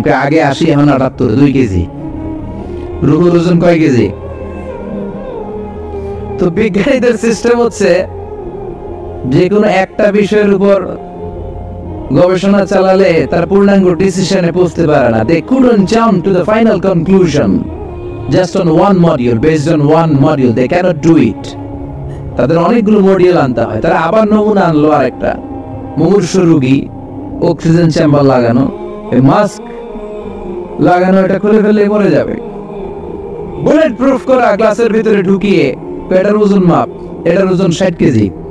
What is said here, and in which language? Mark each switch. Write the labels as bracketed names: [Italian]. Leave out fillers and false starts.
[Bangla] কয় আগে 80 এখন 78, 2 কেজি। রুহুর ওজন কয় কেজি? তো বিজ্ঞানীদের সিস্টেম হচ্ছে যে কোনো একটা বিষয়ের উপর গবেষণা চালালে তার পূর্ণাঙ্গ ডিসিশনে পৌঁছতে পারে না। [English] They couldn't jump to the final conclusion just on one module, based on one module. They cannot do it. [Bangla] তাদের অনেকগুলো মডিউল আনতে হয়। তারা আবার নমুনা আনলো আরেকটা, মুমূর্ষু রোগী, অক্সিজেন চেম্বার লাগানো, মাস্ক লাগানো, এটা খুলে ফেললে মরে যাবে। বুলেট প্রুফ করা গ্লাসের ভিতরে ঢুকিয়ে এটার ওজন মাপ, এটার ওজন 60 কেজি।